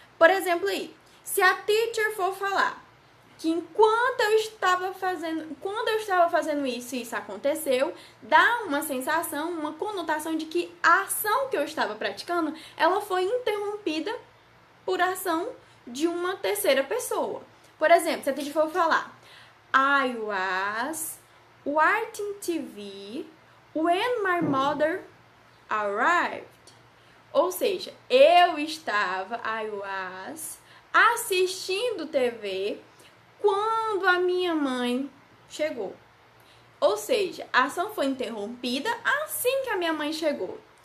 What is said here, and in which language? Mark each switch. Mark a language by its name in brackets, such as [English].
[Portuguese] Por exemplo aí, se a teacher for falar que quando eu estava fazendo isso e isso aconteceu, dá uma sensação, uma conotação de que a ação que eu estava praticando, ela foi interrompida por ação de uma terceira pessoa. Por exemplo, se a gente for falar [English] I was watching TV when my mother arrived. [Portuguese] Ou seja, eu estava, I was, assistindo TV quando a minha mãe chegou. Ou seja, a ação foi interrompida assim que a minha mãe chegou.